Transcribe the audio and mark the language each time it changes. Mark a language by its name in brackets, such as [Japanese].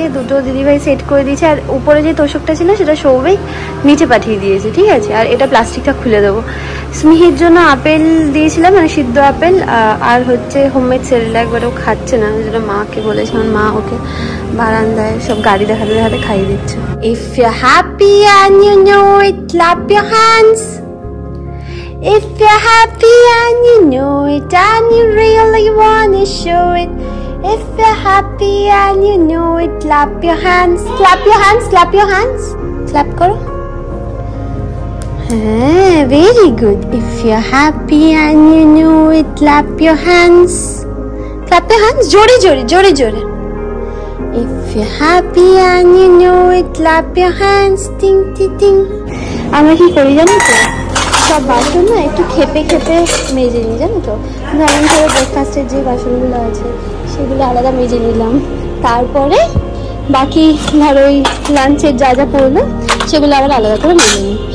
[Bangla] 2টো দিদিভাই সেট করে দিয়েছে। আর উপরে যে তোষকটা ছিল সেটা সৌভিক নিচে পাঠিয়ে দিয়েছে, ঠিক আছে? আর এটা প্লাস্টিকটা খুলে দেবো। স্মিহির জন্য আপেল দিয়েছিলাম, মানে সিদ্ধ আপেল, আর হচ্ছে হোমমেড সেরেলাক, বাট ও খাচ্ছে না, ওই জন্য মাকে বলেছে। আমার মা ওকে বারান্দায় সব গাড়ি দেখাতে দেখাতে খাইয়ে দিচ্ছে। [English] If you're happy and you know it, clap your hands. If you're happy and you know it and you really wanna show it. If you're happy and you know it, clap your hands. Clap your hands, clap your hands. Clap [Hindi] karo. [English] Very good. If you're happy and you know it, clap your hands. Clap your hands. [Bangla] Jore jore, jore jore. [English] If you're happy and you know it, clap your hands. Ting ting ting. [Bangla] আমরা কি করি জানো তো, সব বাসন না একটু খেপে খেপে মেজে নিই, জানো তো? ধরেন ধরো ব্রেকফাস্টের যে বাসনগুলো আছে সেগুলো আলাদা মেজে নিলাম, তারপরে বাকি ধরো ওই লাঞ্চের যা যা পড়লো সেগুলো আবার আলাদা করে মেজে নিই।